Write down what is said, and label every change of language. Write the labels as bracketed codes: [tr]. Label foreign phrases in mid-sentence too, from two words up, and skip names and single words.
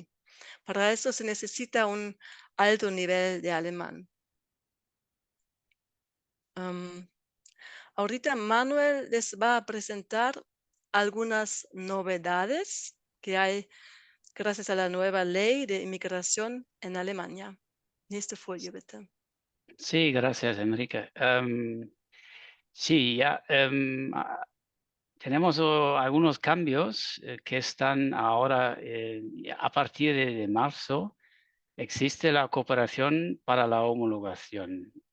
[es] Para eso se necesita un alto nivel de alemán. Ahorita Manuel les va a presentar algunas novedades que hay gracias a la nueva ley de inmigración en Alemania. [de] Nächste Folie, bitte. [es] Sí, gracias, Enrique. Sí, ya tenemos algunos cambios que están ahora, a partir de marzo, existe la cooperación para la homologación.